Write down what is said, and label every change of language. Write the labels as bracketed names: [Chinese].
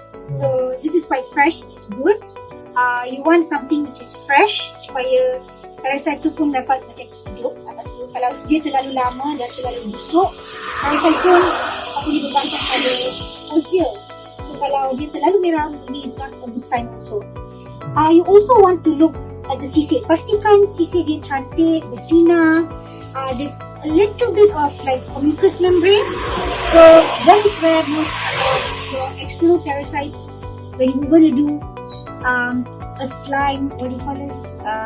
[English] So this is quite fresh, it is good. You want something which is fresh [Malay] supaya parasite tu pun dapat macam hidup. Kalau dia terlalu lama dan terlalu busuk, parasite pun sepatutnya bergantung pada host dia. [English] So [Malay] kalau dia terlalu merah, ini [English] is not a good sign also. You also want to look at the sisir. [Malay] Pastikan sisir dia cantik, bersinar. [English] There's a little bit of like a mucous membrane. So that is where most of your external parasites, when you're going to do a slime, what do you call this?